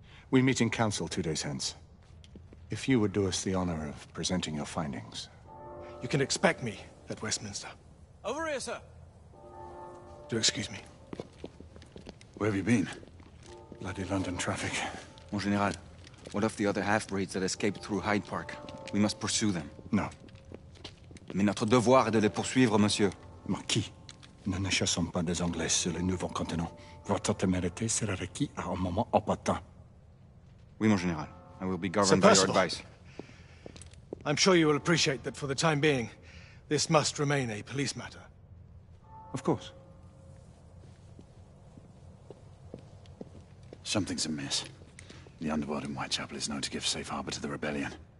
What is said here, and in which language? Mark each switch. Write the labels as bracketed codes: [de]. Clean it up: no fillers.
[en] We meet in council 2 days hence. If you would do us the honor of presenting your findings. You can expect me at Westminster. Over here, sir. Do excuse me. Where have you been? Bloody London traffic. Mon Général, what of the other half-breeds that escaped through Hyde Park? We must pursue them. No. [fr] Mais notre devoir est de les poursuivre, monsieur. Marquis, nous ne chassons pas des Anglais sur le nouveau continent. Votre témérité sera requis à un moment opportun. Oui, mon Général. [en] I will be governed by your advice. I'm sure you will appreciate that for the time being, this must remain a police matter. Of course. Something's amiss. The underworld in Whitechapel is known to give safe harbor to the rebellion.